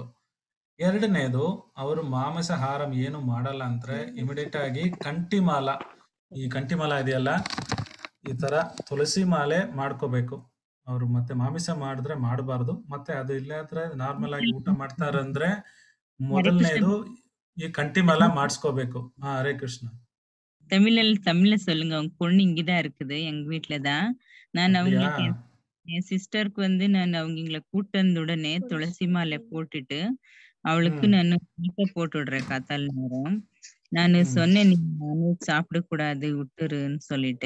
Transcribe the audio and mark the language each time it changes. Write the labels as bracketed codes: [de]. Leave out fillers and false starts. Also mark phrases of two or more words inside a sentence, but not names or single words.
[kn] ಎರಡನೇದು, ಅವರು ಮಾಂಸಾಹಾರ ಏನು ಮಾಡಲ್ಲ ಅಂದ್ರೆ ಇಮಿಡಿಯೇಟ್ ಆಗಿ ಕಂಠಿಮಾಲ, ಈ ಕಂಠಿಮಾಲ ಇದೆಯಲ್ಲ, ಈ ತರ ತುಳಸಿ ಮಾಲೆ ಮಾಡ್ಕೋಬೇಕು ಅವರು. ಮತ್ತೆ ಮಾಂಸ ಮಾಡಿದ್ರೆ ಮಾಡಬಾರ್ದು. ಮತ್ತೆ ಅದು ಇಲ್ಲ ಅಂದ್ರೆ ನಾರ್ಮಲ್ ಆಗಿ ಊಟ ಮಾಡ್ತಾರಂದ್ರೆ ಮೊದಲನೇದು ಈ ಕಂಠಿಮಾಲ ಮಾಡಿಸ್ಕೋಬೇಕು. [ta] ஹரே கிருஷ்ணா. தமிழ்ல சொல்லுங்க. அவங்க பொண்ணு இங்கதான் இருக்குது எங்க வீட்டுலதான். நான் அவங்களுக்கு என் சிஸ்டருக்கு வந்து நான் அவங்களை கூட்டு வந்த உடனே துளசி மாலை போட்டுட்டு அவளுக்கு நான் போட்டு விடுறேன் காத்தால் நேரம். நான் சொன்னேன், நீ நான்வெஜ் சாப்பிட கூடாது விட்டுருன்னு சொல்லிட்டு.